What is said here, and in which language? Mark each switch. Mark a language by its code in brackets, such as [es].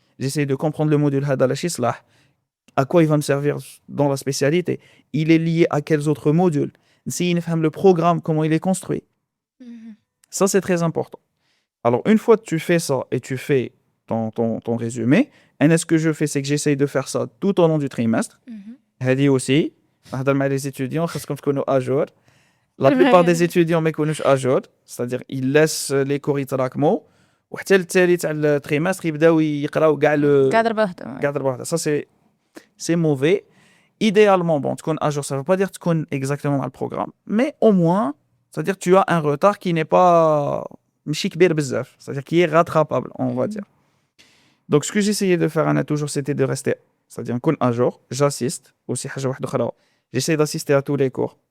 [fr] J'essaie de comprendre le module [ar] هذا لاش يصلح, [fr] à quoi il va me servir dans la spécialité, il est lié à quels autres modules, [ar] نسيي نفهم [fr] le programme, comment il est construit. Ça c'est très important. Alors une fois que tu fais ça et tu fais ton résumé, et ce que je fais c'est que j'essaie de faire ça tout au long du trimestre. [ar] هذه aussi, نهضر مع les étudiants خاصكم تكونوا à jour. [fr] La plupart des étudiants ما يكونوش à jour, c'est-à-dire ils laissent les cours [ar] يتراكموا وحتى التالي تاع التريمستر يبداو يقراو كاع ضربه واحده. [fr] Ça c'est mauvais. Idéalement bon تكون à jour, ça veut pas dire تكون exactement dans le programme, mais au moins c'est-à-dire tu as un retard qui n'est pas [ar] ماشي كبير بزاف, [fr] c'est-à-dire qui est rattrapable on va dire. Donc ce que j'essayais de faire toujours c'était de rester, c'est-à-dire نكون à jour, j'assiste aussi [ar] حاجه واحده اخرى, [fr] j'essaie d'assister à tous les cours.